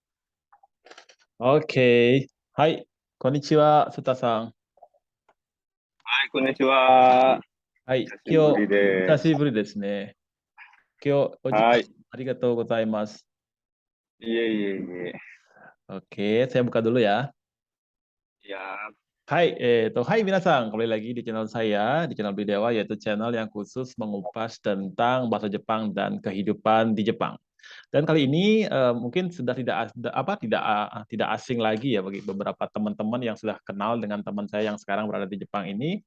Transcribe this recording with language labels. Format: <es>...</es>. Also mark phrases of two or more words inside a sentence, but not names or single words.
<ja>OK。はい。こんにちは、スタさん。はい、こんにちは。はい。久しぶり久です。しぶりですね。今日、お時間はい。ありがとうございます。いえいえいえ。</ja> <id>OK、saya buka dulu ya. Ya, Hai, hai 皆さん, kembali lagi di channel saya, di channel Bidewa, yaitu channel yang khusus mengupas tentang bahasa Jepang dan kehidupan di Jepang. Dan kali ini mungkin sudah tidak asing lagi ya bagi beberapa teman-teman yang sudah kenal dengan teman saya yang sekarang berada di Jepang ini.</id>